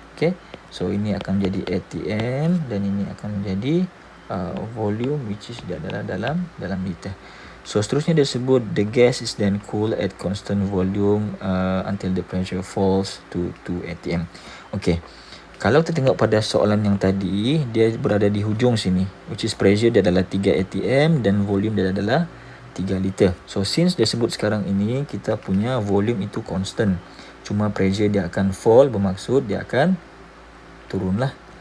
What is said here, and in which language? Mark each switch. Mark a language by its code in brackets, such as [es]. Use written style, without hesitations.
[ms] Okay, so ini akan menjadi atm dan ini akan menjadi volume [en] which is [ms] dia adalah dalam liter. So seterusnya dia sebut [en] the gas is then cooled at constant volume until the pressure falls to 2 atm. [ms] Okay, kalau kita tengok pada soalan yang tadi, dia berada di hujung sini, [en] which is [ms] pressure dia adalah 3 atm dan volume dia adalah 3 liter. So since dia sebut sekarang ini kita punya volume itu constant, cuma pressure dia akan fall, bermaksud dia akan turunlah.